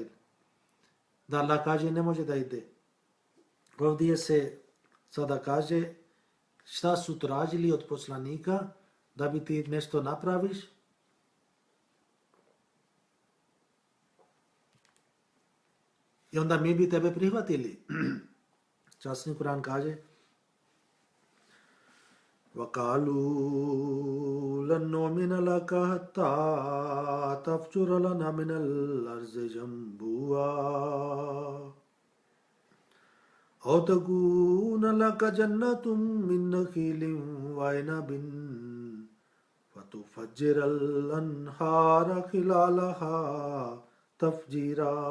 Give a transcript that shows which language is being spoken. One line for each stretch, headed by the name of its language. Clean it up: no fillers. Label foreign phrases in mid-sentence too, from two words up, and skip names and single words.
Bosnian: Da Allah kaže ne može da ide. Ovdje se sada kaže šta su tražili od poslanika da bi ti nešto napraviš. I onda mi bi tebe prihvatili. Časni Kur'an kaže
Arabic: وَقَالُوا لَنْ نُؤْمِنَ لَكَ حَتَّى تَفْجُرَ لَنَا مِنَ الْأَرْضِ يَنبُوعًا أَوْ تَكُونَ لَكَ جَنَّةٌ مِّن نَخِيلٍ وَعِنَبٍ فَتُفَجِّرَ الْأَنْهَارَ خِلَالَهَا تَفْجِيرًا